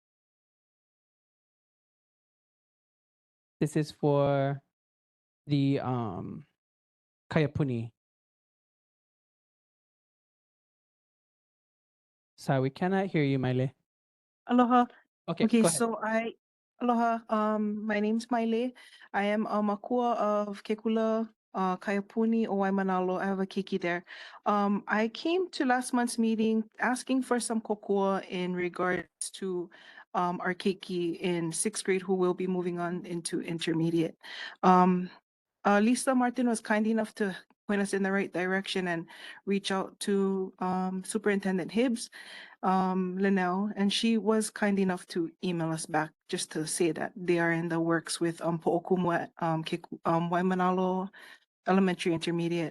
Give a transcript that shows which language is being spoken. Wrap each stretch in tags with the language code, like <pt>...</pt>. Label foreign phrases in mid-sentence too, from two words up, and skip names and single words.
<en>This is for the Kayapuni. Sorry, we cannot hear you, Maile. Aloha. Okay, Okay, go ahead. so aloha. My name's Maile. I am a makua of Kekula, Kaiapuni, o Waimānalo. I have a keiki there. I came to last month's meeting asking for some kokua in regards to our keiki in 6th grade who will be moving on into intermediate. Lisa Martin was kind enough to point us in the right direction and reach out to Superintendent Hibbs, Linnell, and she was kind enough to email us back just to say that they are in the works with Po'okumu at Waimānalo Elementary Intermediate.</en>